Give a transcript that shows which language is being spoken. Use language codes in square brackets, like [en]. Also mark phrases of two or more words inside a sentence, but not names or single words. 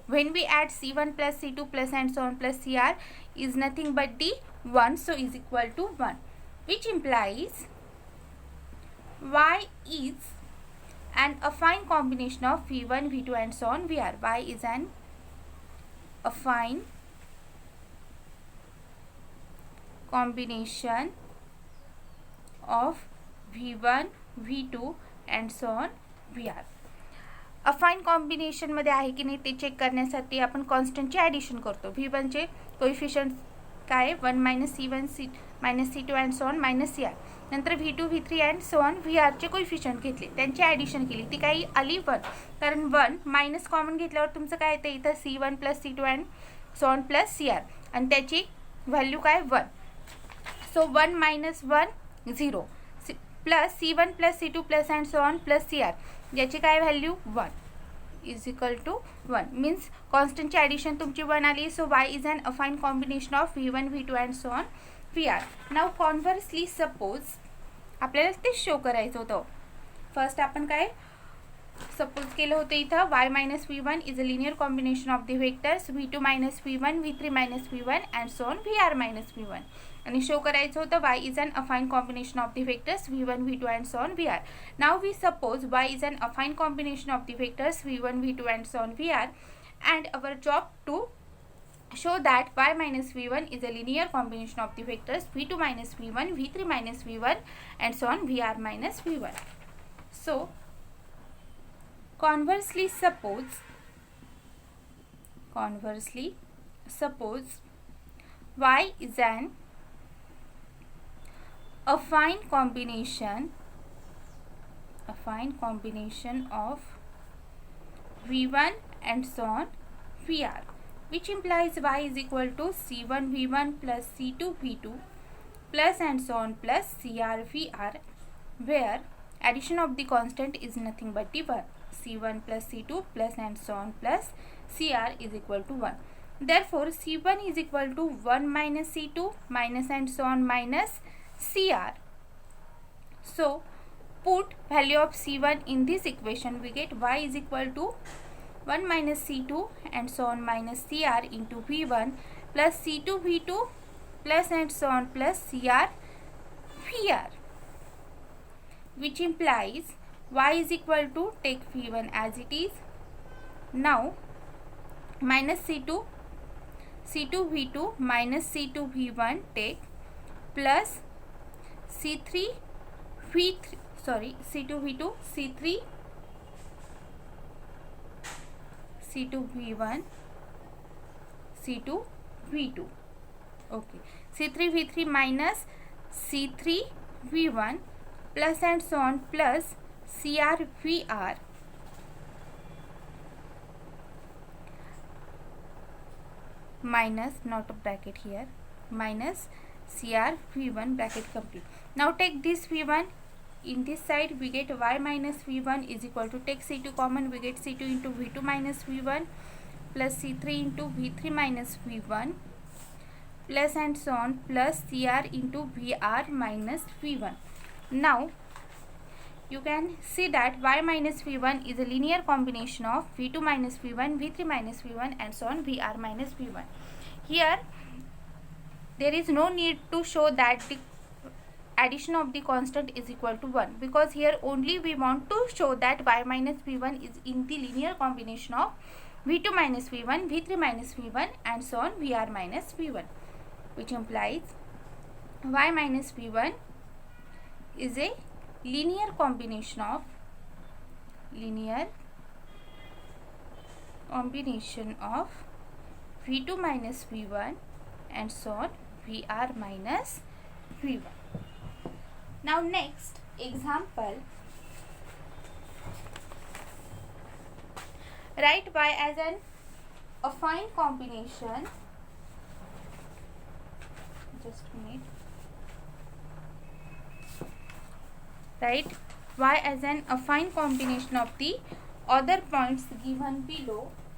[en] When we add c1 plus c2 plus and so on plus cr is nothing but the 1, so is equal to 1, which implies y is an affine combination of v1, v2 and so on vr. Y is an affine combination of v1, v2 and so on vr. affine combination [mr] मध्ये आहे की नाही ते चेक करण्यासाठी आपण कॉन्स्टंटचे ॲडिशन करतो. [en] v1 चे coefficient काय 1 minus c1 minus c2 and so on minus cr. [mr] नंतर v2 v3 [en] and so on [mr] vr चे कोएफिशिएंट घेतले, त्यांची ॲडिशन केली, ती काही आली 1, कारण 1 मायनस कॉमन घेतल्यावर तुमचं काय येतं इथं [en] c1 plus c2 and so on plus cr, [mr] आणि त्याची व्हॅल्यू काय 1. [en] so 1 minus 1 0 plus c1 plus c2 plus and so on plus cr, [mr] याची काय [en] value 1 is equal to 1. [mr] मीन्स कॉन्स्टंटची ॲडिशन तुमची 1 आली. [en] So y is an affine combination of v1, v2 and so on vr. now conversely suppose [mr] आपल्याला ते शो करायचं होतं. [en] first [mr] आपण काय [en] suppose [mr] केलं होतं इथं [en] y minus v1 is a linear combination of the vectors v2 minus v1 v3 minus v1 and so on vr minus v1 आणि show [mr] करायचं होतं [en] y is an affine combination of the vectors v1 v2 and so on vr. now we suppose y is an affine combination of the vectors v1 v2 and so on vr and our job to show that y minus v1 is a linear combination of the vectors v2 minus v1 v3 minus v1 and so on vr minus v1. So conversely suppose y is an affine combination of v1 and so on vr, which implies y is equal to c1 v1 plus c2 v2 plus and so on plus cr vr, where addition of the constant is nothing but the 1, c1 plus c2 plus and so on plus cr is equal to 1. Therefore c1 is equal to 1 minus c2 minus and so on minus cr. So put value of c1 in this equation, we get y is equal to 1 minus c2 and so on minus cr into v1 plus c2 v2 plus and so on plus cr vr, which implies y is equal to, take v1 as it is, now minus c2 v2 minus c2 v1 take plus c2 v2 c2 v1 c2 v2, okay, c3 v3 minus c3 v1 plus and so on plus cr vr minus, not a bracket here, minus cr v1 bracket complete. Now take this v1 in this side, we get y minus v1 is equal to, take c2 common, we get c2 into v2 minus v1 plus c3 into v3 minus v1 plus and so on plus cr into vr minus v1. Now you can see that y minus v1 is a linear combination of v2 minus v1 v3 minus v1 and so on vr minus v1. Here there is no need to show that the addition of the constant is equal to 1, because here only we want to show that y minus v1 is in the linear combination of v2 minus v1 v3 minus v1 and so on vr minus v1, which implies y minus v1 is a linear combination of v2 minus v1 and so on vr minus v1. Now next example, write y as an affine combination, just a minute, write y as an affine combination of the other points given below.